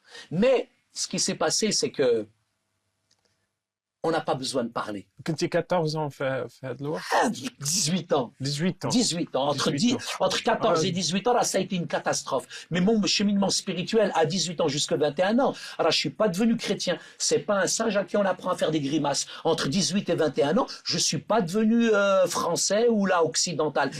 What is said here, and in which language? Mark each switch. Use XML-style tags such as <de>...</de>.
<fr>Mais ce qui s'est passé, c'est que on n'a pas besoin de parler.</fr> <ar>كنتي</ar> <fr>14 ans</fr> <ar>في هذا الوقت؟</ar> <fr>18 ans. 18 ans. 18 ans. Entre 14 et 18 ans, là, ça a été une catastrophe. Mais mon cheminement spirituel, à 18 ans jusqu'à 21 ans, alors je suis pas devenu chrétien. C'est pas un singe à qui on apprend à faire des grimaces. Entre 18 et 21 ans, je suis pas devenu français ou là occidental.</fr>